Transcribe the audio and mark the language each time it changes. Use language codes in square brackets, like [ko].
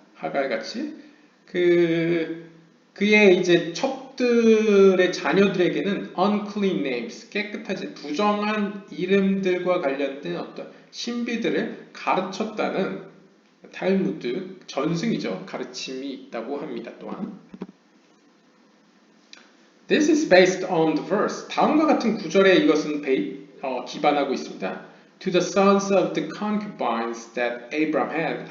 [ko] 하갈 같이 그의 이제 첩들의 자녀들에게는 [en] unclean names, [ko] 깨끗하지 부정한 이름들과 관련된 어떤 신비들을 가르쳤다는 탈무드 전승이죠. 가르침이 있다고 합니다. 또한 [en] This is based on the verse. [ko] 다음과 같은 구절에 이것은 기반하고 있습니다. [en] To the sons of the concubines that Abraham had.